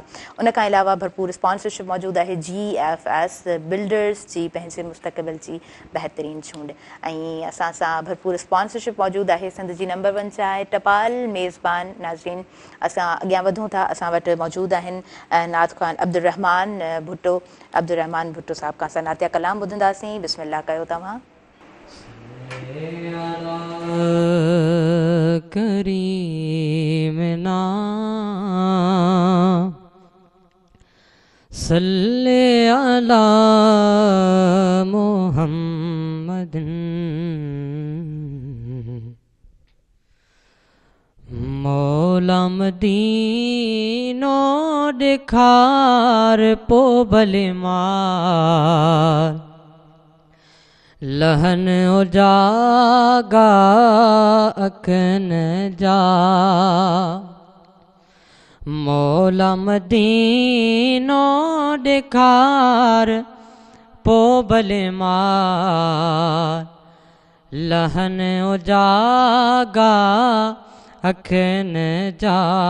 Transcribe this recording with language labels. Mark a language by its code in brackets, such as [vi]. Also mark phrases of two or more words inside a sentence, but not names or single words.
[sd] उन खां अलावा भरपूर स्पॉन्सरशिप मौजूदु आहे GFS बिल्डर्स जी, पंहिंजे मुस्तक़बिल जी बहितरीन चूंड। ऐं असां सां भरपूर स्पॉन्सरशिप मौजूदु आहे सिंध जी नंबर 1 चाहे टपाल मेज़बान। नाज़रीन, असां अॻियां वधूं था, असां वटि मौजूदु आहिनि नात ख़्वान अब्दुर्रहमान भुट्टो। अब्दुर्रहमान भुट्टो साहब खां असां नातिया कलाम ॿुधंदासीं। बिस्मिल्लाह कयो तव्हां। करीमना [ar] صل على محمد [sd] मौला मदीनो ॾेखार पो भले मार लहन उजागा अखन जा मौला मदीनो ॾेखार पो भले मार लहन उजागा अखन जा